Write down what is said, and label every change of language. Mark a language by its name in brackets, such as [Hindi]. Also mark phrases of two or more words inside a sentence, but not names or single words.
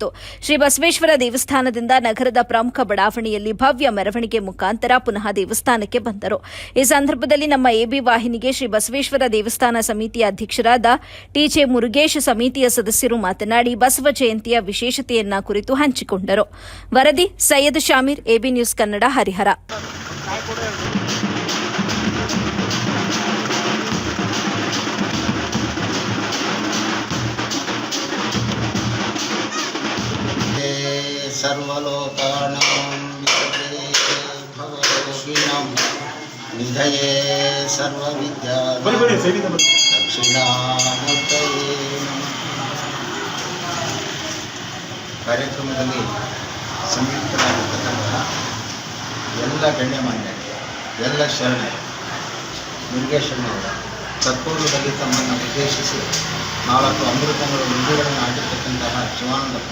[Kannada] ಶ್ರೀ ಬಸವೇಶ್ವರ ದೇವಸ್ಥಾನದಿಂದ ನಗರದ ಪ್ರಮುಖ ಬಡಾವಣೆಯಲ್ಲಿ ಭವ್ಯ ಮೆರವಣಿಗೆ ಮುಖಾಂತರ ಪುನಃ ದೇವಸ್ಥಾನಕ್ಕೆ ಬಂದರು. ಈ ಸಂದರ್ಭದಲ್ಲಿ ನಮ್ಮ ಎಬಿ ವಾಹಿನಿಗೆ ಶ್ರೀ ಬಸವೇಶ್ವರ ದೇವಸ್ಥಾನ ಸಮಿತಿಯ ಅಧ್ಯಕ್ಷರಾದ ಟಿಜೆ ಮುರುಗೇಶ್ ಸಮಿತಿಯ ಸದಸ್ಯರು ಮಾತನಾಡಿ ಬಸವ ಜಯಂತಿಯ ವಿಶೇಷತೆಯನ್ನ ಕುರಿತು ಹಂಚಿಕೊಂಡರು. ವರದಿ ಸೈಯದ್ ಶಾಮೀರ್, ಎಬಿ ನ್ಯೂಸ್ ಕನ್ನಡ, ಹರಿಹರ. [Sanskrit] सर्वलोकानां विषये भवरोगिणां निधये सर्वविद्यानां दक्षिणामूर्तये [Kannada] ಕಾರ್ಯಕ್ರಮದಲ್ಲಿ ಸಂಯುಕ್ತರಾಗಿರ್ತಕ್ಕಂತಹ ಎಲ್ಲ ಗಣ್ಯಮಾನ್ಯರಿಗೆ, ಎಲ್ಲ ಶರಣರು, ಮುರುಗೇಶಣ್ಣವರು ತತ್ಪೂರ್ವದಲ್ಲಿ ತಮ್ಮನ್ನು ಉದ್ದೇಶಿಸಿ 4 ಅಮೃತಗಳ ನುಡಿಗಳನ್ನು ಆಡಿರ್ತಕ್ಕಂತಹ ಶಿವಾನಂದಪ್ಪ